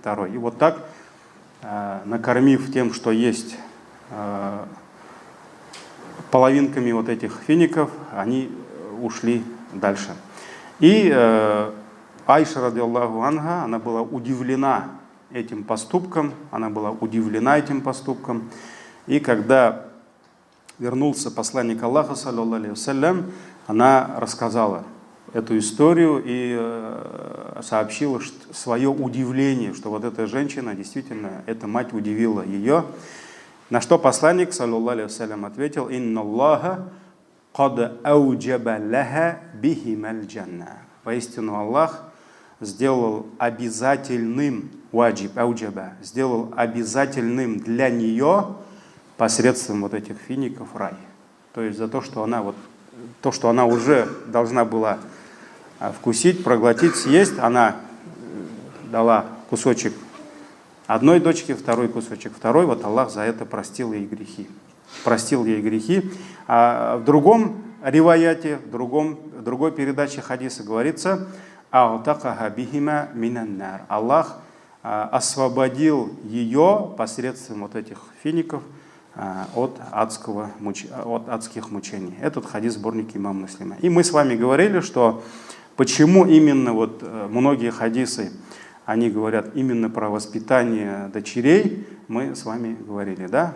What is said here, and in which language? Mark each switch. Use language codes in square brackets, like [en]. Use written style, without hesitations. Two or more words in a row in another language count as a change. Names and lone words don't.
[ru] И вот так, накормив тем, что есть, половинками вот этих фиников, они ушли дальше. И Аиша, [ar] رضي الله عنها, [ru] она была удивлена этим поступком, и когда вернулся посланник Аллаха, [ar] صلى الله عليه وسلم, [ru] она рассказала эту историю и сообщила свое удивление, что вот эта женщина, действительно, эта мать удивила ее. На что посланник, [ar] صلى الله عليه وسلم, ответил: إن الله قد أوجب لها بهما الجنة». [ru] Поистину Аллах сделал обязательным, сделал обязательным для нее посредством вот этих фиников рай. То есть за то, что она уже должна была вкусить, проглотить, съесть, она дала кусочек одной дочке, 2 кусочек второй, вот Аллах за это простил ей грехи. А в другом риваяте, в другой передаче хадиса говорится: [ar] أعتقها بهما من النار». [ru] Аллах освободил ее посредством вот этих фиников от адских мучений. Этот хадис в сборнике имама Муслима. И мы с вами говорили, что почему именно вот многие хадисы, они говорят именно про воспитание дочерей, мы с вами говорили, да?